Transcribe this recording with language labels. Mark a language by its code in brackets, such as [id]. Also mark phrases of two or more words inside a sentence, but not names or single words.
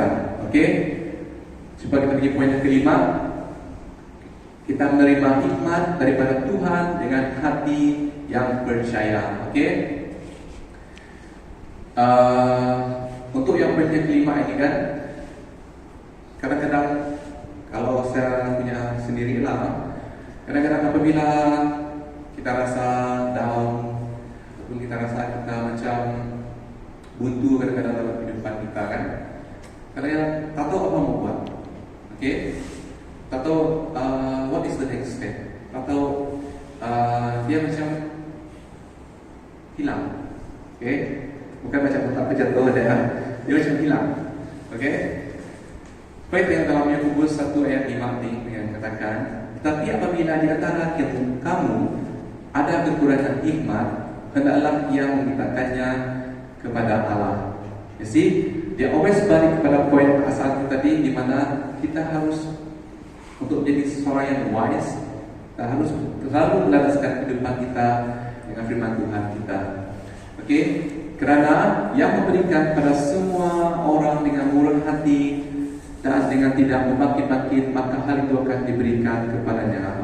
[ms] Oke, supaya kita pergi poin yang kelima, kita menerima hikmat daripada Tuhan dengan hati yang percaya. Oke, untuk yang poin yang kelima ini kan, kadang-kadang kalau saya punya sendiri lah, kadang-kadang apabila kita rasa down, ataupun kita rasa kita macam buntu kadang-kadang dalam kehidupan kita kan, kadang-kadang tak tahu apa mau buat. Oke, tak tahu [en] what is the next step, [ms] tak tahu dia macam hilang. Oke, bukan macam tak jatuh dia macam hilang. Oke, baik, yang dalam Yakobus 1 ayat 5 ini yang katakan, tetapi apabila di antara kamu ada kekurangan hikmat, hendaklah ia memintakannya kepada Allah. [en] You see, [ms] dia always balik kepada poin asal tadi, di mana kita harus untuk jadi seorang yang wise, kita harus selalu melandaskan kehidupan kita dengan firman Tuhan kita. Oke, karena yang memberikan pada semua orang dengan murah hati dan dengan tidak membangkit-bangkit, maka hal itu akan diberikan kepadanya.